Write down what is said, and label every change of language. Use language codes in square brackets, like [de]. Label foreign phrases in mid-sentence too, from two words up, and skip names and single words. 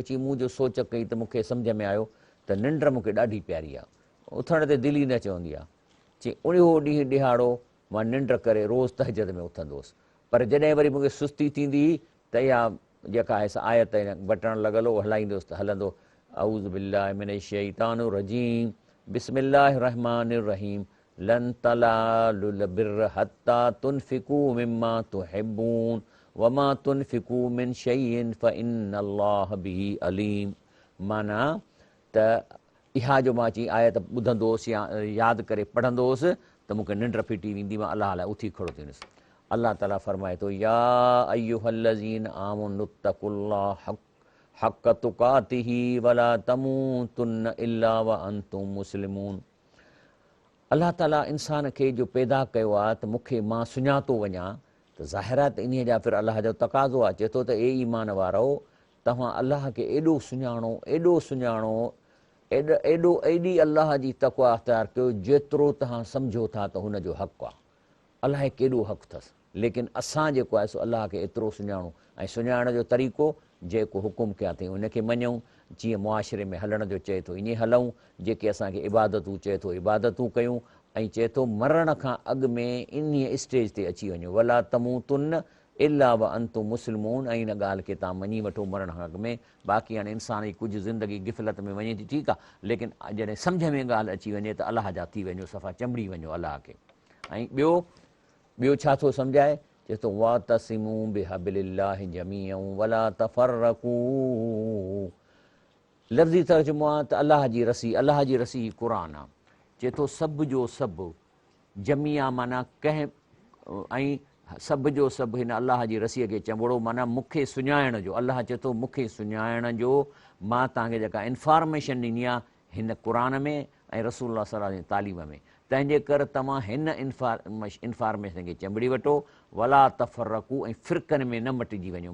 [sd] चई मूं जो सोच कई त मूंखे सम्झ में आयो त निंड मूंखे ॾाढी प्यारी आहे, उथण ते दिलि ई न चवंदी आहे। चई उहो ॾींहुं ॾिहाड़ो मां निंड करे रोज़ु तहजद में उथंदो हुउसि, पर जॾहिं वरी मूंखे सुस्ती थींदी त इहा जेका आहे सा आयत बटण लॻल हो हलाईंदुसि त हलंदो, [ar] أعوذ بالله من الشيطان الرجيم، بسم الله الرحمن الرحيم، لن تنالوا البر حتى تنفقوا مما تحبون وما تنفقوا من شيء فإن الله به عليم. [sd] माना त इहा जो मां चई आयत ॿुधंदो हुउसि या यादि करे पढ़ंदो हुउसि त मूंखे निंड फिटी वेंदी, मां अलाह लाइ उथी खड़ो थी वेंदुसि। अल्लाह ताला फरमाए थो, [ar] يا أيها الذين آمنوا اتقوا الله حق تقاته ولا تموتن إلا وأنتم مسلمون. [sd] अल्लाह ताला इंसान खे जो पैदा कयो आहे त मूंखे मां सुञातो वञा, त ज़ाहिर आहे त इन जा फिर अलाह जो तक़ाज़ो आहे। चए थो त ए ईमान वारो, तव्हां अलाह खे एॾो सुञाणो, एॾो सुञाणो, एॾी अलाह जी तक़वा अख़्तियार कयो जेतिरो तव्हां सम्झो था त हुनजो हक़ु आहे। अलाह केॾो हक़ु अथसि, लेकिन असां जेको आहे सो अलाह खे एतिरो सुञाणूं, ऐं सुञाणण जो तरीक़ो जेको हुकुम कया अथई उनखे मञूं, जीअं मुआशिरे में हलण जो चए थो ईअं हलूं, जेके असांखे इबादतूं चए थो इबादतूं कयूं, ऐं चए थो मरण खां अॻु में इन स्टेज ते अची वञो, [ar] ولا تموتن إلا وأنتم مسلمون, [sd] ऐं इन ॻाल्हि खे तव्हां मञी वठो मरण खां अॻु में। बाक़ी हाणे इंसान जी कुझु ज़िंदगी गिफ़लत में वञे थी, ठीकु आहे, लेकिन जॾहिं सम्झ में ॻाल्हि अची वञे त अलाह जा थी वञो, सफ़ा चंबड़ी वञो अलाह खे। ऐं ॿियो छा थो सम्झाए, चए थो [ar] واعتصموا بحبل الله جميعا ولا تفرقوا. [sd] लफ़्ज़ी तर्जुमो आहे त अलाह जी रसी क़ुर आहे। चए थो सभ जो सभु जमीआ माना कंहिं, ऐं सभ जो सभु हिन अलाह जी रसीअ खे चंबड़ो, माना मूंखे सुञाइण जो। अलाह चए थो मूंखे सुञाइण जो मां तव्हांखे जेका इंफॉर्मेशन ॾिनी आहे हिन क़ुर में ऐं रसूल [ar] صلى الله عليه وسلم [sd] जी तालीम में, तंहिंजे करे तव्हां हिन इंफॉर्मेशन खे चंबड़ी वठो, [ar] ولا تفرقوا, [sd] ऐं फ़िरक़नि में न मटिजी वञो।